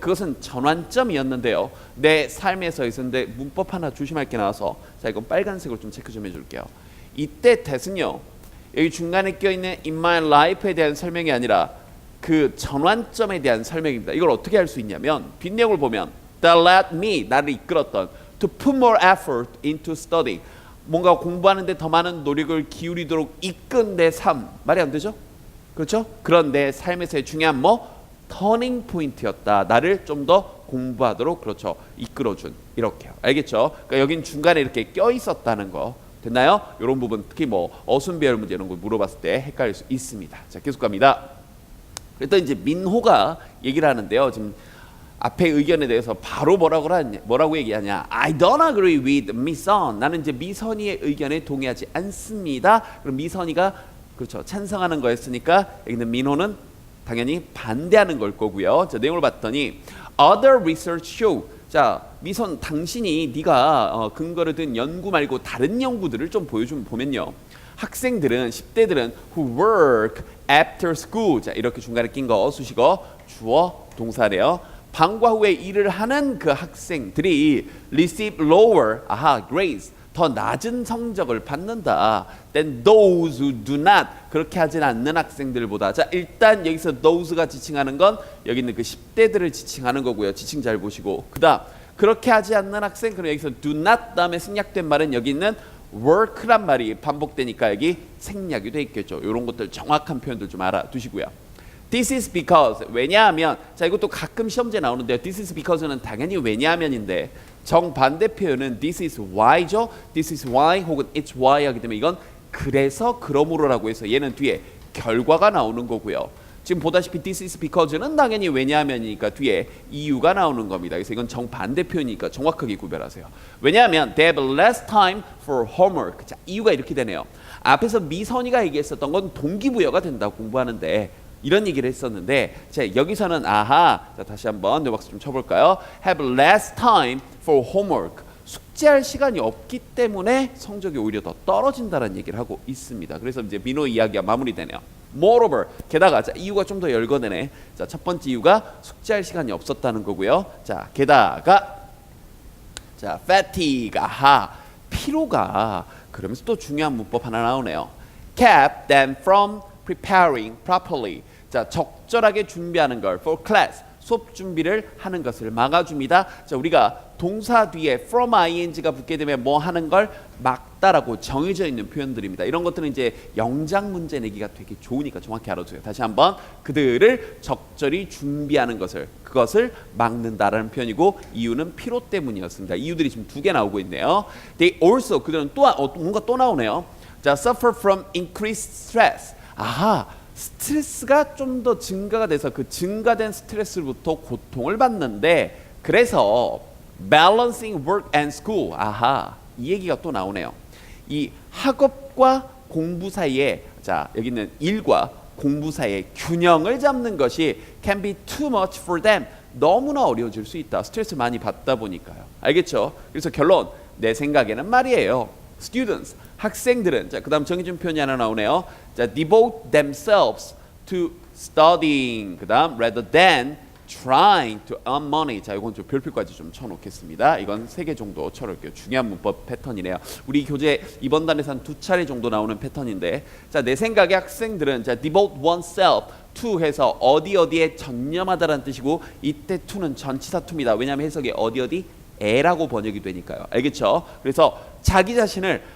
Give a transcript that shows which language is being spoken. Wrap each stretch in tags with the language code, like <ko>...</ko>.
<ko>그것은 전환점이었는데요. 내 삶에서 있었는데 문법 하나 조심할 게 나와서 자, 이건 빨간색으로 좀 체크 좀 해줄게요. 이때 that은요. 여기 중간에 껴있는</ko> <en>in my life</en> <ko>에 대한 설명이 아니라 그 전환점에 대한 설명입니다. 이걸 어떻게 할 수 있냐면 뒷내용을 보면</ko> <en>that led me.</en> <ko>나를 이끌었던</ko> <en>to put more effort into study.</en> <ko>뭔가 공부하는데 더 많은 노력을 기울이도록 이끈 내 삶. 말이 안 되죠? 그렇죠? 그런 내 삶에서의 중요한 터닝 포인트였다. 나를 좀 더 공부하도록 그렇죠. 이끌어준 이렇게요. 알겠죠? 그러니까 여긴 중간에 이렇게 껴 있었다는 거 됐나요? 이런 부분 특히 어순배열 문제 이런 거 물어봤을 때 헷갈릴 수 있습니다. 자, 계속 갑니다. 그랬더니 이제 민호가 얘기를 하는데요. 지금 앞에 의견에 대해서 바로 뭐라고 얘기하냐?</ko> <en>I don't agree with 미선.</en> <ko>나는 이제 미선이의 의견에 동의하지 않습니다. 그럼 미선이가 그렇죠. 찬성하는 거였으니까 여기는 민호는 당연히 반대하는 걸 거고요. 자, 내용을 봤더니</ko> <en>other research show.</en> <ko>자, 미선 당신이 네가 근거를 든 연구 말고 다른 연구들을 좀 보면요. 학생들은 10대들은</ko> <en>who work after school.</en> <ko>자, 이렇게 중간에 낀 거 수식어 주어 동사래요. 방과 후에 일을 하는 그 학생들이</ko> <en>receive lower grades.</en> <ko>더 낮은 성적을 받는다.</ko> <en>Then those who do not.</en> <ko>그렇게 하진 않는 학생들보다. 자, 일단 여기서 those가 지칭하는 건 여기 있는 그 10대들을 지칭하는 거고요. 지칭 잘 보시고. 그다음 그렇게 하지 않는 학생. 그럼 여기서 do not 다음에 생략된 말은 여기 있는 work란 말이 반복되니까 여기 생략이 돼 있겠죠. 이런 것들 정확한 표현들 좀 알아두시고요.</ko> <en>This is because.</en> <ko>왜냐하면. 자, 이것도 가끔 시험지에 나오는데요.</ko> <en>This is because</en> <ko>는 당연히 왜냐하면인데 정반대 표현은</ko> <en>this is why</en> <ko>죠.</ko> <en>This is why</en> <ko>혹은</ko> <en>it's why</en> <ko>하기 때문에 이건 그래서 그러므로라고 해서 얘는 뒤에 결과가 나오는 거고요. 지금 보다시피</ko> <en>this is because</en> <ko>는 당연히 왜냐하면이니까 뒤에 이유가 나오는 겁니다. 그래서 이건 정반대 표현이니까 정확하게 구별하세요. 왜냐하면</ko> <en>they have less time for homework.</en> <ko>자, 이유가 이렇게 되네요. 앞에서 미선이가 얘기했었던 건 동기부여가 된다 공부하는데 이런 얘기를 했었는데 자, 여기서는 자, 다시 한번 뇌박수 좀 쳐볼까요?</ko> <en>Have less time for homework.</en> <ko>숙제할 시간이 없기 때문에 성적이 오히려 더 떨어진다는 얘기를 하고 있습니다. 그래서 이제 민호 이야기가 마무리되네요.</ko> <en>Moreover,</en> <ko>게다가 자, 이유가 좀 더 열거되네. 자, 첫 번째 이유가 숙제할 시간이 없었다는 거고요. 자, 게다가 자, fatigue, 피로가 그러면서 또 중요한 문법 하나 나오네요.</ko> <en>Kept them from preparing properly.</en> <ko>자, 적절하게 준비하는 걸</ko> <en>for class.</en> <ko>수업 준비를 하는 것을 막아줍니다. 자, 우리가 동사 뒤에 from ing가 붙게 되면 뭐 하는 걸 막다라고 정해져 있는 표현들입니다. 이런 것들은 이제 영장 문제 내기가 되게 좋으니까 정확히 알아두세요. 다시 한번 그들을 적절히 준비하는 그것을 막는다라는 표현이고 이유는 피로 때문이었습니다. 이유들이 지금 두 개 나오고 있네요.</ko> <en>They also</en> <ko>그들은 또 뭔가 또 나오네요.</ko> <en>자, suffer from increased stress.</en> <ko>스트레스가 좀 더 증가가 돼서 그 증가된 스트레스로부터 고통을 받는데 그래서</ko> <en>balancing work and school.</en> <ko>이 얘기가 또 나오네요. 이 학업과 공부 사이에 자, 여기 있는 일과 공부 사이에 균형을 잡는 것이</ko> <en>can be too much for them.</en> <ko>너무나 어려워질 수 있다. 스트레스 많이 받다 보니까요. 알겠죠? 그래서 결론 내 생각에는 말이에요.</ko> <en>Students,</en> <ko>학생들은 자, 그다음 정해준 표현이 하나 나오네요.</ko> <en>자, devote themselves to studying. 그다음 rather than trying to earn money.</en> <ko>자, 이건 좀 별표까지 좀 쳐놓겠습니다. 이건 3개 정도 쳐놓을게요. 중요한 문법 패턴이네요. 우리 교재 이번 단에서 한 2차례 정도 나오는 패턴인데, 자, 내 생각에 학생들은 자,</ko> <en>devote oneself to</en> <ko>해서 어디에 전념하다라는 뜻이고, 이때 to는 전치사 to입니다. 왜냐하면 해석이 어디 에라고 번역이 되니까요. 알겠죠? 그래서 자기 자신을</ko>